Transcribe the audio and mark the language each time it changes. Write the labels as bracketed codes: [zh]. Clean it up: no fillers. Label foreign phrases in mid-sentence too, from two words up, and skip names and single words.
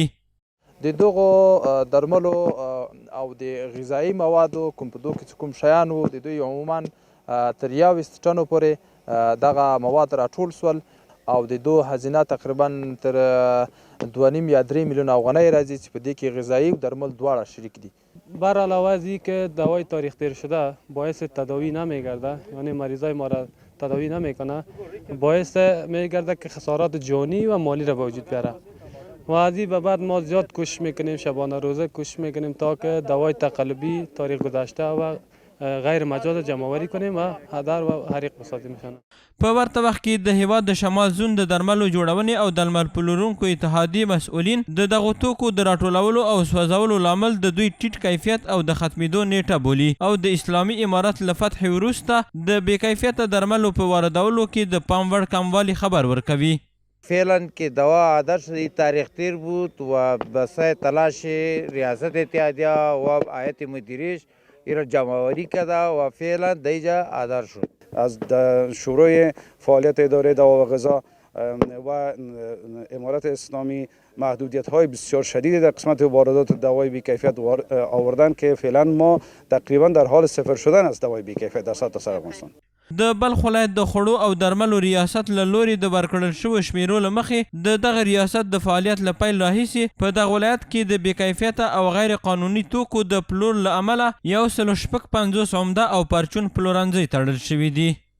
[ps] د دغو درملو او د غذایي موادو کوم په دوی کې کوم شیان وو د دوی عموما تر 21 ټنو پورې دغه مواد راټول سول او د دوی هزینه تقریبا تر 2.5 یا 3 میلیون افغانۍ راځي چې په دې کې غذایي و درمل دواړه شریک دي. [fa] بر علاوه از این که دوای تاریخ تیر شده باعث تداوی نمیگرده، یعنی مریضای ما را تداوی نمیکنه، باعث میگرده که خسارات جانی و مالی را به وجود بیاره و از این به بعد ما زیاد کوشش میکنیم، شبانه روزه کوشش میکنیم تا که دوای تقلبی تاریخ گذشته و غیر مجاز جمع‌آوری کنیم و هدر و حریق بسازیم. [ps] په ورته وخت کې د هیواد د شمال زون د درملو جوړونې او درمل پلورونکو اتحادیې مسؤلین د دغو توکو د راټولولو او سوځولو لامل د دوی ټیټ کیفیت او د ختمېدو نیټه بولي او د اسلامي امارت له فتح وروسته د بې کیفیته درملو په واردولو کې د پام وړ کموالي خبر ورکوي. [fa] فعلا که دوا عادت شدی تاریخ تیر بود و بسای تلاش ریاست اتحادیه و هیئت مدیریش این را جمع‌آوری کرده و فعلا دیجا عادت شد. از شروع فعالیت اداره دوا و غذا و امارت اسلامی محدودیت های بسیار شدیدی در قسمت واردات دوای بی‌کیفیت آوردن که فعلا ما تقریبا در حال صفر شدن از دوای بی‌کیفیت در سطح افغانستان. [ps] د بلخ ولایت د خوړو او درملو ریاست له لوري د ورکړل شوو شمیرو له مخې د دغه ریاست د فعالیت له پیل راهیسې په دغه ولایت کې د بې کیفیته او غیر قانوني توکو د پلور له امله 150 عمده او پرچون پلورنځي تړل شوي دي.